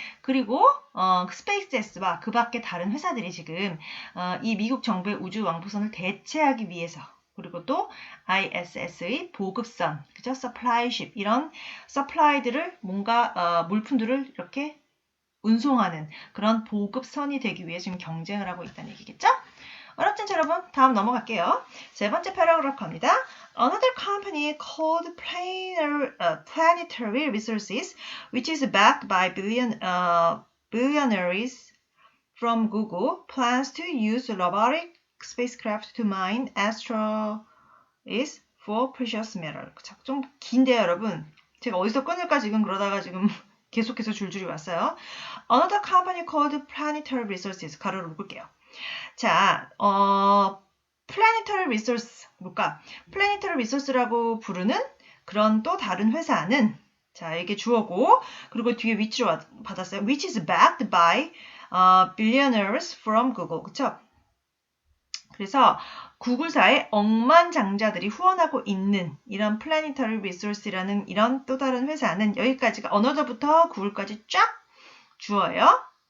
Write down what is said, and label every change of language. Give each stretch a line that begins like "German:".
Korean: 그리고 스페이스X와 그 밖에 다른 회사들이 지금 이 미국 정부의 우주 왕복선을 대체하기 위해서 그리고 또 ISS의 보급선, 그죠? 서플라이십 이런 서플라이들을 뭔가 물품들을 이렇게 운송하는 그런 보급선이 되기 위해 지금 경쟁을 하고 있다는 얘기겠죠? 어렵진 여러분 다음 넘어갈게요. 세 번째 패러그래프 갑니다.
English: Another company called Planetary Resources, which is backed by billionaires from Google, plans to use robotic spacecraft to mine asteroids for precious metal.
Korean: 좀 긴데요, 여러분. 제가 어디서 끊을까 지금 그러다가 지금 계속해서 줄줄이 왔어요.
English: Another company called Planetary Resources.
Korean: 가로를 묶을게요. 자, Planetary Resource 뭘까? Planetary Resource라고 부르는 그런 또 다른 회사는 자, 이게 주어고 그리고 뒤에 which로 받았어요.
English: Which is backed by billionaires from Google.
Korean: 그쵸? 그래서 구글사의 억만장자들이 후원하고 있는 이런 Planetary Resource라는 이런 또 다른 회사는 여기까지가 언어자부터 구글까지 쫙 주어예요.